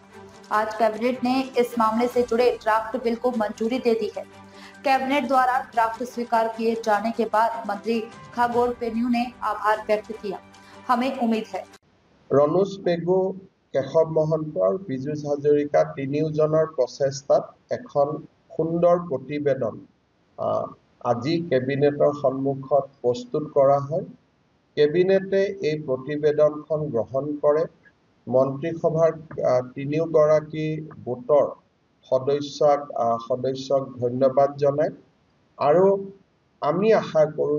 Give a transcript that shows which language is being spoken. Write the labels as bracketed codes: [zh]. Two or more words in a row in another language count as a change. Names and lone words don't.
[hi] आज कैबिनेट ने इस मामले से जुड़े ड्राफ्ट बिल को मंजूरी दे दी है। कैबिनेट द्वारा ड्राफ्ट स्वीकार किए जाने के बाद मंत्री खागोर पेन्यू ने आभार व्यक्त किया। हमें उम्मीद है [as] रानुष पेगु, केशव महंत और विजोस हजारिका তিনিওজনৰ প্ৰচেষ্টাত এখন সুন্দৰ প্ৰতিবেদন আজি কেবিনেটৰ সন্মুখত প্ৰস্তুত কৰা হয়। কেবিনেটে এই প্ৰতিবেদনখন গ্ৰহণ কৰে। মন্ত্ৰীসভাৰ তিনিওগৰাকী গোটৰ সদস্যক ধন্যবাদ জনায় আৰু আমি আশা কৰোঁ